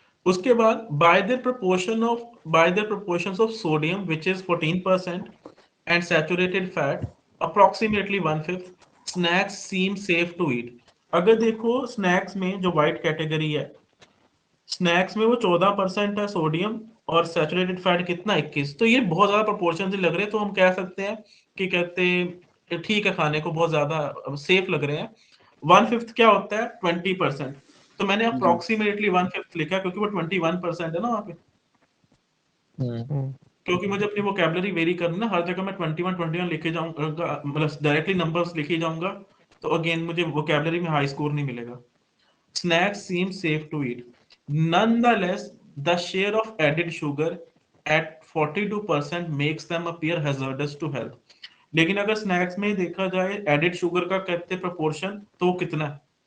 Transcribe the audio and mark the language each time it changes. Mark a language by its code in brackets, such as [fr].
[hi] उसके बाद [en] By the proportions of sodium which is 14% and saturated fat approximately 1/5, snacks seem safe to eat. [hi] अगर देखो snacks में जो वाइट कैटेगरी है, स्नैक्स में वो 14% है सोडियम और सैचुरेटेड फैट कितना? 21। तो ये बहुत ज्यादा प्रोपोर्शन से लग रहे हैं, तो हम कह सकते हैं कि कहते ठीक है, खाने को बहुत ज्यादा सेफ लग रहे हैं। 1/5 क्या होता है? 20%। तो मैंने अप्रोक्सीमेटली 1/5 लिखा क्योंकि वो 21% है ना वहां पे। क्योंकि मुझे अपनी वोकैबुलरी वेरी करनी ना, हर जगह मैं 21 लिखे जाऊंगा, मतलब डायरेक्टली नंबर्स लिखे जाऊंगा, तो अगेन मुझे वोकैबुलरी में हाई स्कोर नहीं मिलेगा। [en] Snacks seem safe to eat. Nonetheless, the share of added sugar at 42% makes them appear hazardous to health. [hi] लेकिन अगर स्नैक्स में देखा जाए एडिड शुगर का कहते प्रोपोर्शन, तो वो कितना है?